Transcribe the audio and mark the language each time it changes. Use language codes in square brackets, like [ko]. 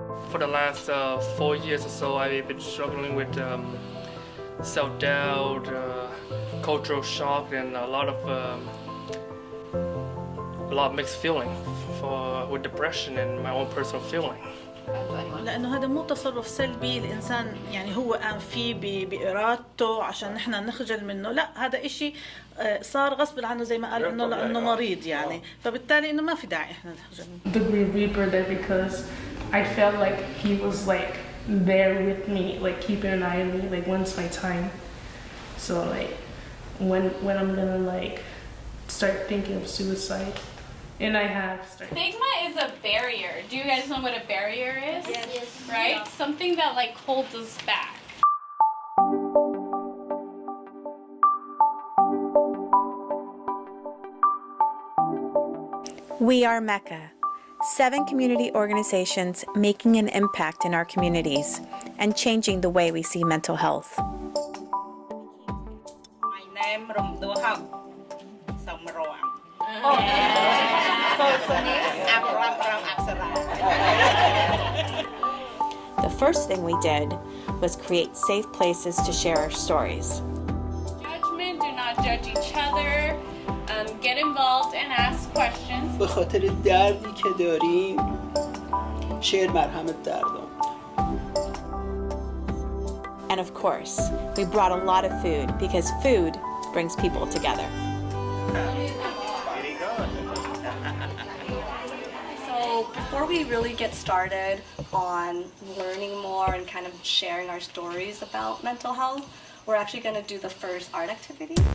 [en] For the last 4 years or so, I've been struggling with self-doubt, cultural shock, and a lot of mixed feeling with depression and my own personal feeling. [ar] لأنه هذا مو تصرف سلبي الإنسان يعني هو قام فيه بإرادته عشان نحن نخجل منه، لا هذا إشي صار غصب عنه زي ما قال إنه لأنه مريض يعني، فبالتالي إنه ما في داعي إحنا نخجل منه. [en] The Green Reaper there because I felt like he was like there with me, like keeping an eye on me, like when's my time. So like when I'm gonna like start thinking of suicide. And I have started. Stigma is a barrier. Do you guys know what a barrier is? Yes. Right? Yeah. Something that like holds us back. We are MECCA, 7 community organizations making an impact in our communities and changing the way we see mental health. My name is The first thing we did was create safe places to share our stories. Judgment, do not judge each other, get involved and ask questions. [fa] به خاطر دردی که داریم شعر مرهم دردم. [en] And of course, we brought a lot of food because food brings people together. So before we really get started on learning more and kind of sharing our stories about mental health, we're actually going to do the first art activity.